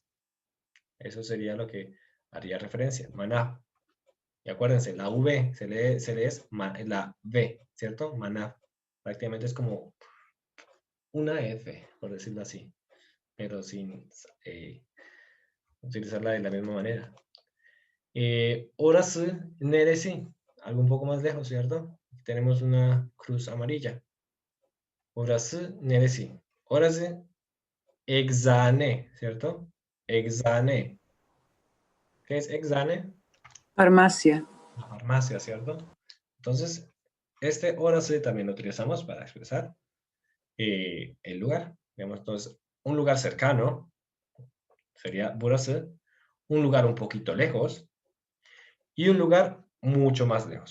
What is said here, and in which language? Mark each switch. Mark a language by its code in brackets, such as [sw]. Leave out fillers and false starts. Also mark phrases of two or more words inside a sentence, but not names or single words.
[es] Eso sería lo que haría referencia, maná. Y acuérdense, la V se lee la V, ¿cierto? Maná. Prácticamente es como una F, por decirlo así, pero sin utilizarla de la misma manera. [tr] Orası neresi, [es] algo un poco más lejos, ¿cierto? Tenemos una cruz amarilla. [tr] Orası neresi. Orası eczane, ¿cierto? [es] Eczane. ¿Qué es eczane? Farmacia. La farmacia, ¿cierto? Entonces, este orası también lo utilizamos para expresar el lugar. Digamos, entonces, un lugar cercano sería burası, un lugar un poquito lejos y un lugar mucho más lejos.